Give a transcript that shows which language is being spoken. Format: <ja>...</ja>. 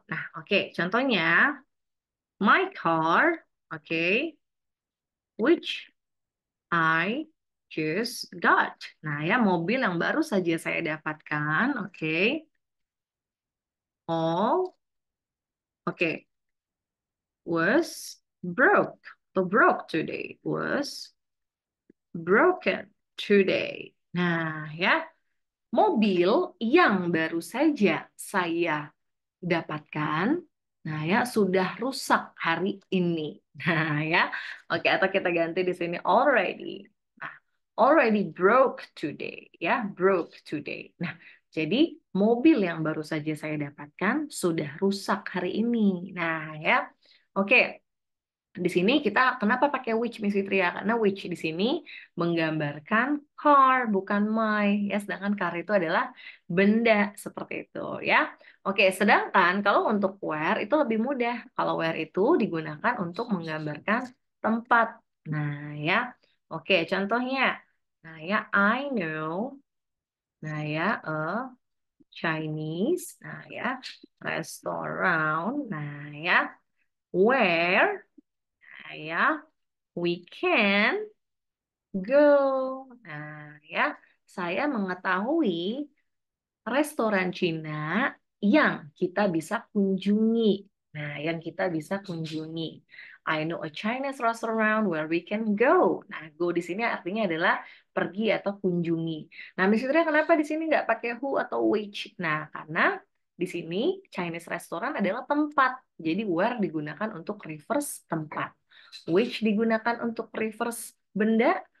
<id>Nah, oke, contohnya</id> <en>my car, oke, which I just got.</en> <id>Nah, ya mobil yang baru saja saya dapatkan, oke.</id> <en>All, oke, was broke.</en> <id>Atau</id> <en>broke today, was broken today.</en> <id>Nah, ya, mobil yang baru saja saya dapatkan, nah ya sudah rusak hari ini. Nah ya, oke atau kita ganti di sini already.</id> <en>Nah, already broke today, ya broke today.</en> <id>Nah, jadi mobil yang baru saja saya dapatkan sudah rusak hari ini. Nah ya, oke. Di sini kita kenapa pakai which Miss Fitria? Karena which di sini menggambarkan car bukan my ya, sedangkan car itu adalah benda seperti itu ya. Oke, sedangkan kalau untuk where itu lebih mudah. Kalau where itu digunakan untuk menggambarkan tempat. Nah, ya. Oke, contohnya. Nah, ya</id> <en>I know.</en> <id>Nah, ya Chinese. Nah, ya restaurant. Nah, ya where. Nah, ya</id> <en>we can go.</en> <id>Nah, ya, saya mengetahui restoran Cina yang kita bisa kunjungi. Nah, yang kita bisa kunjungi.</id> <en>I know a Chinese restaurant where we can go.</en> <id>Nah, go di sini artinya adalah pergi atau kunjungi. Nah, misalnya kenapa di sini nggak pakai who atau which? Nah, karena di sini Chinese restaurant adalah tempat. Jadi where digunakan untuk reverse tempat. Which digunakan untuk reverse benda.</id>